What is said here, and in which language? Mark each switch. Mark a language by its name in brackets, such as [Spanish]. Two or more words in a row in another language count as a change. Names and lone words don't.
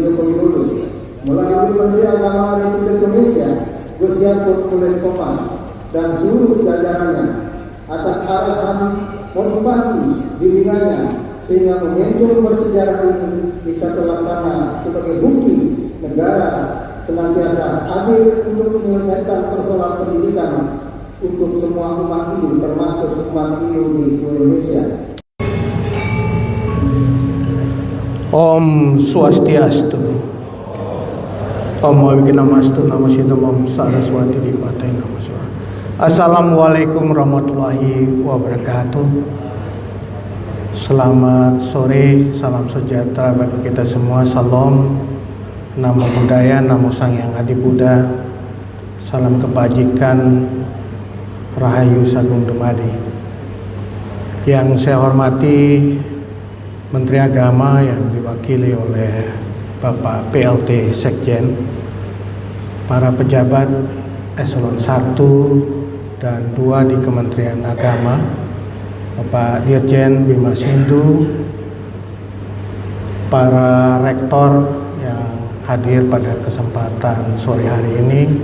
[Indonesian] Joko Widodo melalui Menteri Agama Republik Indonesia Gus Yakut Kules Komas dan seluruh jajarannya atas arahan motivasi bimbingannya sehingga momentum bersejarah ini bisa terlaksana sebagai bukti negara senantiasa hadir untuk menyelesaikan persoalan pendidikan untuk semua umat Hindu termasuk umat Hindu di seluruh Indonesia. [Sanskrit] Om Swastiastu. Om Wiknamastu Namasidam Om Saraswati Dipatai Namaswa. [Arabic] Assalamualaikum warahmatullahi wabarakatuh. [Indonesian] Selamat sore, salam sejahtera bagi kita semua. Salam, [Pali] namo Buddhaya, namo Sang Hyang Adi Buddha. [Indonesian] Salam kebajikan, [Javanese] Rahayu Sagung Dumadi. [Indonesian] Yang saya hormati Menteri Agama yang diwakili oleh Bapak PLT Sekjen, para pejabat eselon 1 dan 2 di Kementerian Agama, Bapak Dirjen Bima Sindu, para rektor yang hadir pada kesempatan sore hari ini,